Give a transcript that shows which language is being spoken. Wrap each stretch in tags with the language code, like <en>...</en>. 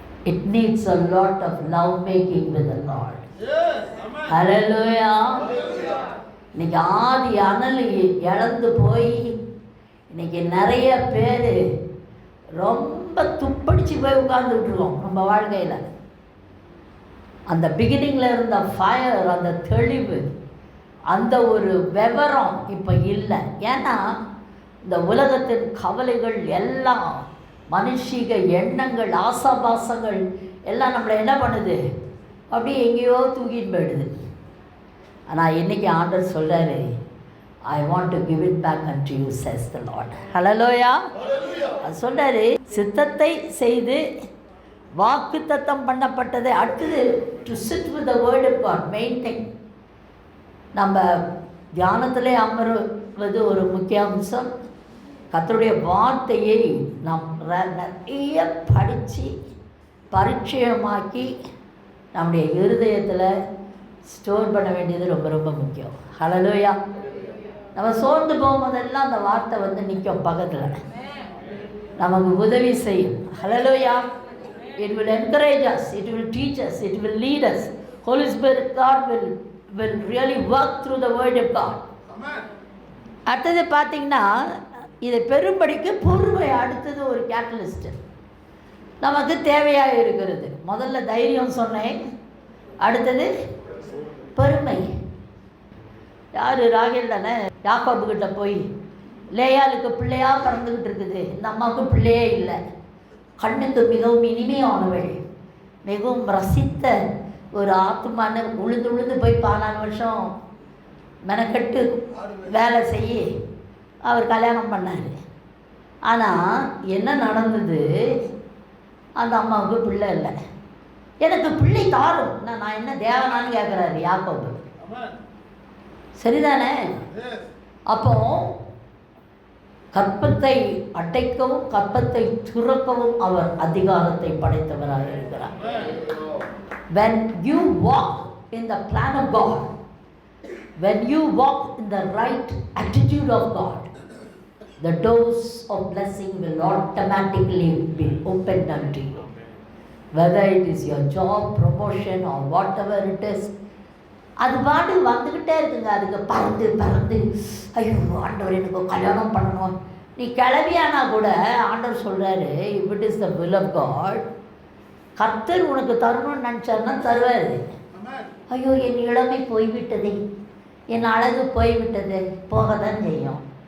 <en>It needs a lot of love making with the Lord. Yes. Amen. Hallelujah.</en> <ta>இன்னைக்கு ஆதி அனல் இழந்து போய் இன்னைக்கு நிறைய பேர் ரொம்ப துப்படிச்சு போய் உட்கார்ந்துட்டு இருக்கோம் நம்ம வாழ்க்கையில். அந்த பிகினிங்கில் இருந்த ஃபயர், அந்த தெளிவு, அந்த ஒரு விவரம் இப்போ இல்லை. ஏன்னா இந்த உலகத்தின் கவலைகள் எல்லாம், மனுஷிக எண்ணங்கள், ஆசாபாசங்கள் எல்லாம் நம்மளை என்ன பண்ணுது, அப்படியே எங்கேயோ தூக்கிட்டு போயிடுது. ஆனால் இன்றைக்கி ஆண்டவர் சொல்கிறாரு,</ta> <en>I want to give it back unto you, says the Lord.</en> <ta>ஹல்லேலூயா. அது சொல்கிறாரு, சித்தத்தை செய்து வாக்கு தத்தம் பண்ணப்பட்டதை அடுத்தது</ta> <en>To sit with the word of God.</en> <ta>Main thing, நம்ம தியானத்திலே அமர்வது ஒரு முக்கிய அம்சம். கர்த்தருடைய வார்த்தையை நாம் நிறைய படித்து பரிச்சயமாக்கி நம்முடைய இருதயத்தில் ஸ்டோர் பண்ண வேண்டியது ரொம்ப ரொம்ப முக்கியம். ஹல்லேலூயா. நம்ம சோர்ந்து போகும்போதெல்லாம் அந்த வார்த்தை வந்து நிற்கும் பக்கத்தில், நமக்கு உதவி செய்யும். ஹல்லேலூயா.</ta> <en>It will encourage us, it will teach us, it will lead us. Holy Spirit, God will really work through the word of God.</en> <ta>அடுத்தது பார்த்தீங்கன்னா, இதை பெரும்படிக்கு பொறுமை அடுத்தது ஒரு கேட்டலிஸ்ட் நமக்கு தேவையாக இருக்கிறது. முதல்ல தைரியம் சொன்னேன், அடுத்தது பொறுமை. யார், ராகேல் தானே, யாக்கோபுக்கிட்ட போய் லேயாளுக்கு பிள்ளையாக பிறந்துக்கிட்டு இருக்குது, இந்த அம்மாவுக்கு பிள்ளையே இல்லை, கண்ணுக்கு மிகவும் இனிமையானவள், மிகவும் ரசித்த ஒரு ஆத்மான்னு உழுந்து போய் 14 வருஷம் மெனக்கட்டு வேலை செய்ய அவர் கல்யாணம் பண்ணார். ஆனால் என்ன நடந்தது, அந்த அம்மாவுக்கு பிள்ளை இல்லை. எனக்கு பிள்ளை தாரும், நான் என்ன தேவனான்னு கேட்குறாரு யாக்கோபு. சரிதானே? அப்போ கற்பத்தை அடைக்கவும் கற்பத்தை துறக்கவும் அவர் அதிகாரத்தை படைத்தவராக இருக்கிறார்.</ta> <en>When you walk in the plan of God, when you walk in the right attitude of God, the doors of blessing will automatically be opened unto you. Whether it is your job, promotion or whatever it is,</en> <ta>அது பாட்டு வந்துக்கிட்டே இருக்குங்க. அதுக்கு பறந்து ஐயோ ஆண்டவர் எனக்கு கல்யாணம் பண்ணணும். நீ கிளவியானா கூட ஆண்டவர் சொல்கிறாரு,</ta> <en>if it is the will of God,</en> <ta>கர்த்தர் உனக்கு தரணும்னு நினச்சாருன்னா தருவார். ஐயோ என் இளமை போய்விட்டதே, என் அழகு போய்விட்டது, போக தான் செய்யும்.</ta>